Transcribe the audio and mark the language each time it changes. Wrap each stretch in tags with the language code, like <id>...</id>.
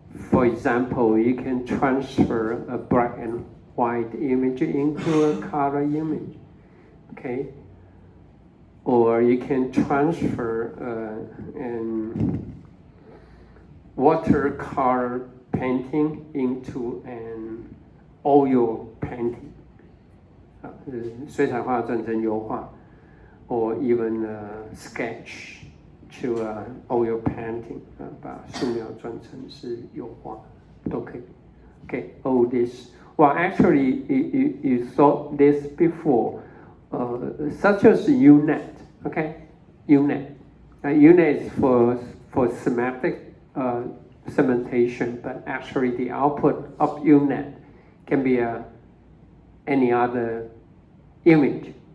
<en>For example, you can transfer a black and white image into a color image, okay? Or you can transfer an watercolor painting into an oil painting.</en> <zh>水彩画转成油画</zh> <en>or even sketch to oil painting,</en> <zh>把素描转成是油画都可以.</zh> <en>Okay, all this. Well, actually, you saw this before, such as UNet. Okay, UNet. UNet is for semantic segmentation, but actually the output of UNet can be any other image.</en>